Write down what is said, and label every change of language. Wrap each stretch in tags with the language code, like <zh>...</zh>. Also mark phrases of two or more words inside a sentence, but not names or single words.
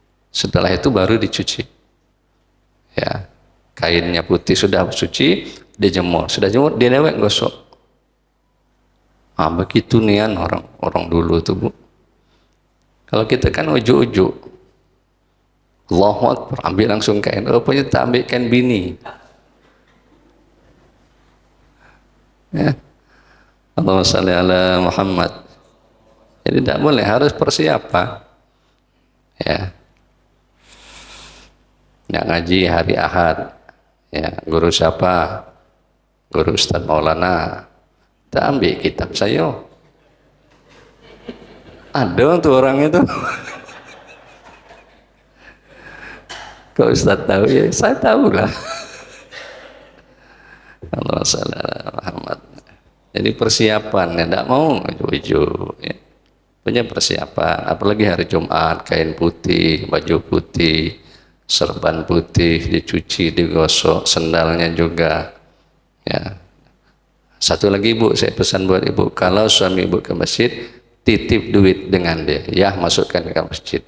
<id>Setelah itu baru dicuci. Ya, kainnya putih sudah suci, dijemur. Sudah jemur, dinewek gosok. Begitu nian orang dulu tuh, Bu. Kalau kita kan ujuk-ujuk.</id> <ar>Allahu Akbar,</ar> <id>ambil langsung kain. Rupanya tak ambil kain bini. Ya.</id> <ar>Allahumma shalli ala Muhammad.</ar> <id>Jadi tidak boleh, harus persiapan. Ya. Yang ngaji hari Ahad. Ya, guru siapa? Guru Ustaz Maulana. Tak ambil kitab saya. Ada tuh orang itu. Kok Ustaz tahu ya? Saya tahu lah.</id> <ar>Allahumma shalli ala Muhammad.</ar> <id>Jadi persiapan, ya tidak mau ujuk-ujuk. Ya. Punya persiapan, apalagi hari Jumat, kain putih, baju putih, serban putih, dicuci, digosok, sendalnya juga. Ya. Satu lagi Ibu, saya pesan buat Ibu, kalau suami Ibu ke masjid, titip duit dengan dia, ya masukkan ke masjid.</id>